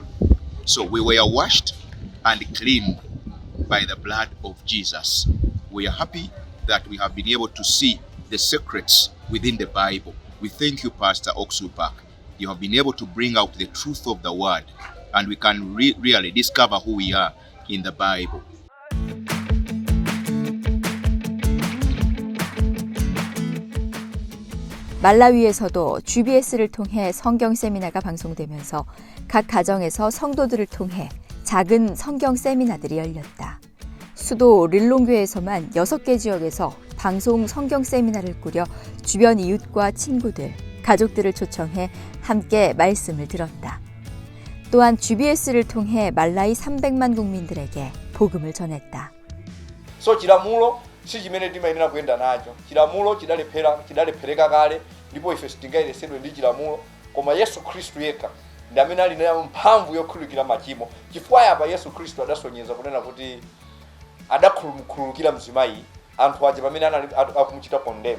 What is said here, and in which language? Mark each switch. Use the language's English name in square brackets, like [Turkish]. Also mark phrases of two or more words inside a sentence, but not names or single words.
[English] So we were washed and cleaned by the blood of Jesus. We are happy that we have been able to see the secrets within the Bible. We thank you, Pastor Oksu Park. You have been able to bring out the truth of the word, and we can really discover who we are in the Bible. [Korean] 말라위에서도 GBS를 통해 성경 세미나가 방송되면서 각 가정에서 성도들을 통해 작은 성경 세미나들이 열렸다. 수도 릴롱교에서만 6개 지역에서 방송 성경 세미나를 꾸려 주변 이웃과 친구들, 가족들을 초청해 함께 말씀을 들었다. 또한 GBS를 통해 말라위 300만 국민들에게 복음을 전했다. [Nyanja] So chilamulo si chimene timayenera kuyenda nacho. Chilamulo chidalepereka kale ndipo ife sitingayeresedwe ndi chilamulo, koma Yesu Khristu yekha ndi amene ali nayo mphamvu yokhululukira machimo. Chifukwa apa Yesu Khristu adasonyeza kunena kuti adakhululukira mzimayi anthu aja pamene akumuchita condemn.